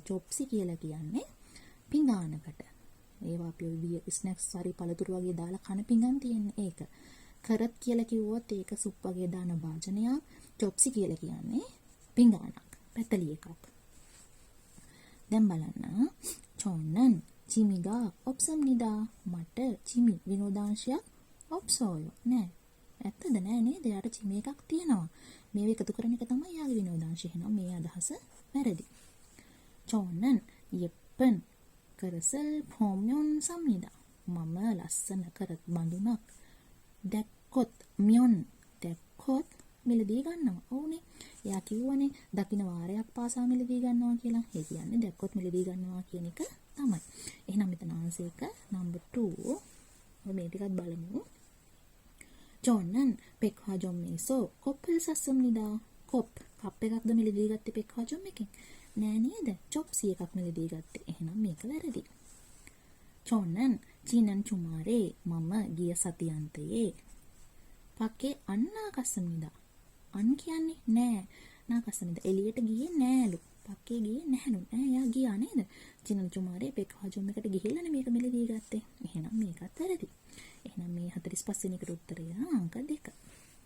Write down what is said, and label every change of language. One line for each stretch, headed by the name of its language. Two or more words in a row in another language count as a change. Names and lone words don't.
Sinhala: චොප්සි කියලා කියන්නේ පිඟානකට. ඒවා අපි ඔය ස්නැක්ස් හරි පළතුරු වගේ දාලා කන පිඟන් තියෙන ඒක. කරත් කියලා කිව්වොත් ඒක සුප් වගේ දාන භාජනයක්. චොප්සි කියලා කියන්නේ පිඟානක්. පැතලි එකක්. දැන් බලන්න.
Korean: 저는 지미가 없습니다.
Sinhala: මට 지미 විනෝදාංශයක් 없어요. නෑ. ඇත්තද නෑ නේද? යාට 지미 එකක් තියෙනවා. මේව එකතු කරන එක තමයි යාගේ විනෝදාංශය. එහෙනම් මේ අදහස වැරදි.
Korean: 저는 예쁜 그릇을 보면 삽니다.
Sinhala: මම ලස්සන කරත් බඳුනක් දැක්කොත් දැක්කොත් මිලදී ගන්නවා. ඕනේ. එයා කිව්වනේ දකින්න වාරයක් පාසා මිලදී ගන්නවා කියලා. ඒ කියන්නේ දැක්කොත් මිලදී ගන්නවා කියන එක තමයි. එහෙනම් මෙතන ආන්සර් එක number 2. මේ ටිකත් බලමු.
Korean: 저는 백화점에서 컵을 샀습니다.
Sinhala: 컵 එකක්ද මිලදී ගත්තේ 백화점 එකෙන්? නෑ නේද? චොප්සි එකක් මිලදී ගත්තේ. එහෙනම් මේක වැරදි.
Korean: 저는 지난 주말에
Sinhala: මම ගිය සතියන්තයේ
Korean: 밖에 안 나갔습니다.
Sinhala: අන් කියන්නේ නෑ. 나갔습니다. එළියට ගියේ නෑලු. 밖에 ගියේ නැහැලු. යා ගියා නේද?
Korean: 지난 주말에 백화점
Sinhala: එකට ගිහිල්ලානේ මේක මිලදී ගත්තේ. එහෙනම් මේකත් වැරදි. එහෙනම් මේ 45 වෙනි එකට උත්තරය අංක 2.